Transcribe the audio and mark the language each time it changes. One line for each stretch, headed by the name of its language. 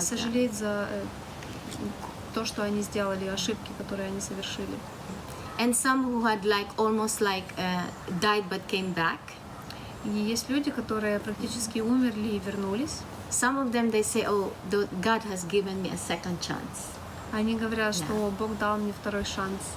Russian: сожалеть за то, что они сделали, ошибки, которые они совершили.
English: And some who had almost died but came back.
Russian: И есть люди, которые практически умерли и вернулись.
English: Some of them, they say, oh, God has given me a second chance.
Russian: Они говорят, что Бог дал мне второй шанс.